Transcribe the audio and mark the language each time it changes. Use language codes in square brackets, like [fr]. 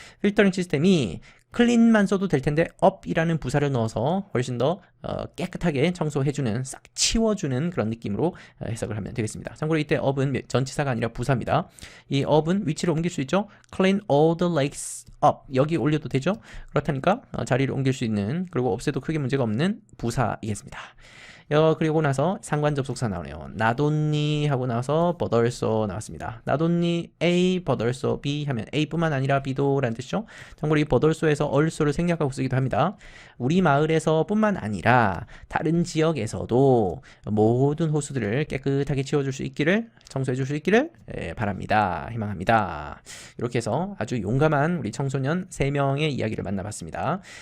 [ko] 필터링 시스템이 클린만 써도 될 텐데 up이라는 부사를 넣어서 훨씬 더 깨끗하게 청소해주는, 싹 치워주는 그런 느낌으로 해석을 하면 되겠습니다. 참고로 이때 up은 전치사가 아니라 부사입니다. 이 up은 위치를 옮길 수 있죠. [en] Clean all the lakes up. [ko] 여기 올려도 되죠. 그렇다니까 자리를 옮길 수 있는, 그리고 없애도 크게 문제가 없는 부사이겠습니다. 그리고 나서 상관 접속사 나오네요. not only 하고 나서 but also 나왔습니다. not only A, but also B 하면 A뿐만 아니라 B도 라는 뜻이죠. 참고로 이 but also에서 also를 생략하고 쓰기도 합니다. 우리 마을에서 뿐만 아니라 다른 지역에서도 모든 호수들을 깨끗하게 치워줄 수 있기를, 청소해줄 수 있기를 바랍니다. 희망합니다. 이렇게 해서 아주 용감한 우리 청소년 3명의 이야기를 만나봤습니다.